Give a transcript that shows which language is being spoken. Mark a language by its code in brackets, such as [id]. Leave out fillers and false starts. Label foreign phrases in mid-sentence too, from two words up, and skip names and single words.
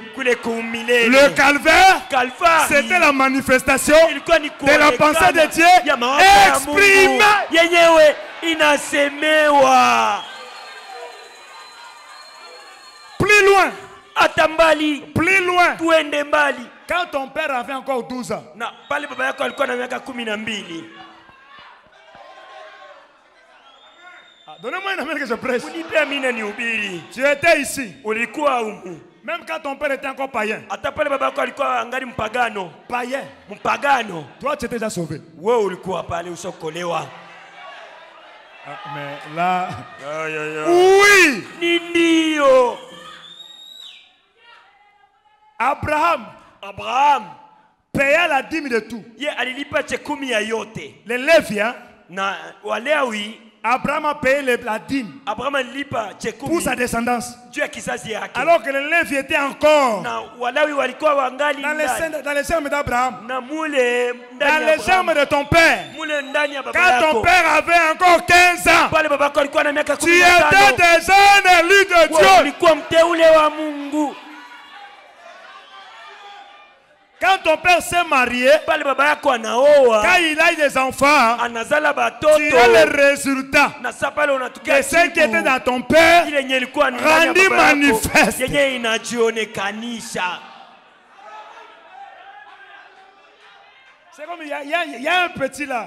[fr] Le calvaire, c'était la manifestation de la pensée de Dieu exprimée [sw] inasemewa. [fr] Plus loin. [sw] Atambali. [fr] Plus loin. [sw] Tuende mbali. [fr] Quand ton père avait encore 12 ans. [sw] Na pale baba yako alikuwa na miaka 12. [fr] Donnez-moi une amène que je prêche. [sw] Unipe amina nihubiri. [fr] Tu étais ici. [sw] Ulikuwa humu. [fr] Même quand ton père était encore païen. [sw] Hata pale baba yako alikuwa angali mpagano. [fr] Païen. [sw] Mpagano. [fr] Toi tu étais déjà sauvé. [sw] Wewe ulikuwa pale usokolewa. [fr] Mais là. Oui. Ndio. Abraham paya la dîme de tout. [sw] Ye alilipa 10 ya yote. [fr] Les Léviens. [sw] Na Walewi. [fr] Abraham a payé la dîme. [sw] Abraham alilipa 10 [fr] pour sa descendance. [sw] Juu ya kizazi yake. [fr] Alors que les Léviens étaient encore [sw] na Walawi walikuwa wangali [fr] dans les germes d'Abraham. [sw] Na mule [fr] dans les germes de ton père. [sw] Mule ndani ya baba yako. [fr] Quand ton père avait encore 15 ans. [sw] Pale baba yako alikuwa na miaka 15. [fr] Tu étais déjà un élu de Dieu. [sw] Ulikuwa mteule wa Mungu. [fr] Quand ton père s'est marié, quand il a eu des enfants, tu as le résultat de ce qui était dans ton père rendu manifeste. C'est comme il y a un petit là.